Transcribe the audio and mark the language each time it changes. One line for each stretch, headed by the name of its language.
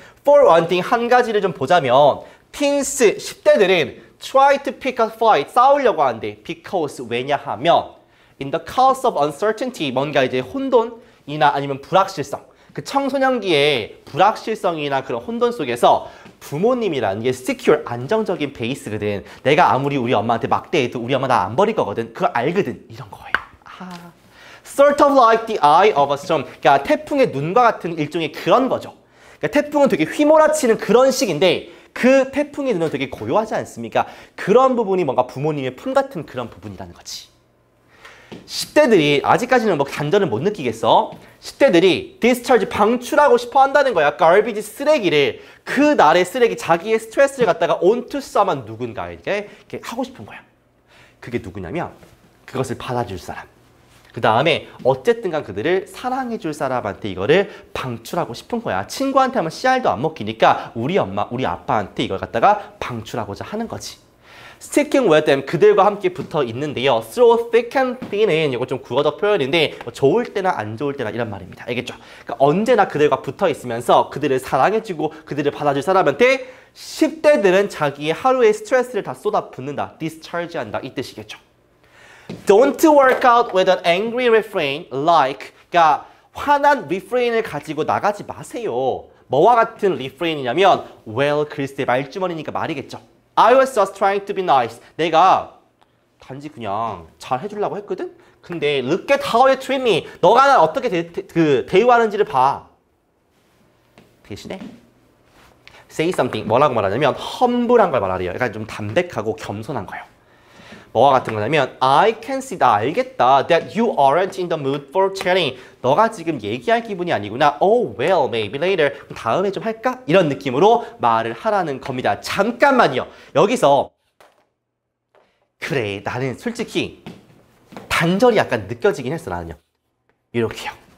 English: For one thing,
Korean: 한 가지를 좀 보자면 teens, 10대들은
English: try to pick a fight,
Korean: 싸우려고 하는데 because, 왜냐하면
English: in the cause of uncertainty,
Korean: 뭔가 이제 혼돈이나 아니면 불확실성, 그 청소년기의 불확실성이나 그런 혼돈 속에서 부모님이라는 게 secure, 안정적인 베이스거든. 내가 아무리 우리 엄마한테 막대해도 우리 엄마 나 안 버릴 거거든. 그걸 알거든. 이런 거예요.
English: Sort of like the eye of a storm.
Korean: 그러니까 태풍의 눈과 같은 일종의 그런 거죠. 그러니까 태풍은 되게 휘몰아치는 그런 식인데 그 태풍의 눈은 되게 고요하지 않습니까? 그런 부분이 뭔가 부모님의 품 같은 그런 부분이라는 거지. 10대들이 아직까지는 뭐 단전을 못 느끼겠어. 10대들이 디스차지 방출하고 싶어 한다는 거야. garbage 쓰레기를, 그 날의 쓰레기, 자기의 스트레스를 갖다가
English: onto someone,
Korean: 누군가에게 이렇게 하고 싶은 거야. 그게 누구냐면 그것을 받아줄 사람. 그 다음에 어쨌든 간 그들을 사랑해줄 사람한테 이거를 방출하고 싶은 거야. 친구한테 하면 씨알도 안 먹히니까 우리 엄마, 우리 아빠한테 이걸 갖다가 방출하고자 하는 거지.
English: Sticking with them,
Korean: 그들과 함께 붙어 있는데요.
English: Through thick and thin
Korean: 은 이거 좀 구어적 표현인데 뭐 좋을 때나 안 좋을 때나 이런 말입니다. 알겠죠? 그러니까 언제나 그들과 붙어 있으면서 그들을 사랑해주고 그들을 받아줄 사람한테 10대들은 자기의 하루의 스트레스를 다 쏟아붓는다. discharge한다. 이 뜻이겠죠.
English: Don't work out with an angry refrain like,
Korean: 그러니까 화난 refrain을 가지고 나가지 마세요. 뭐와 같은 리프레인이냐면 well, 글쎄 말주머니니까 말이겠죠.
English: I was just trying to be nice.
Korean: 내가 단지 그냥 잘 해주려고 했거든? 근데
English: look at how you treat me.
Korean: 너가 날 어떻게 대우하는지를 봐. 대신에
English: say something.
Korean: 뭐라고 말하냐면 험불한 걸 말하래요. 약간 좀 담백하고 겸손한 거예요. 뭐와 같은 거냐면
English: I can see,
Korean: 나 알겠다.
English: That you aren't in the mood for chatting.
Korean: 너가 지금 얘기할 기분이 아니구나.
English: Oh well, maybe later.
Korean: 그럼 다음에 좀 할까? 이런 느낌으로 말을 하라는 겁니다. 잠깐만요. 여기서 그래, 나는 솔직히 단절이 약간 느껴지긴 했어, 나는요. 이렇게요.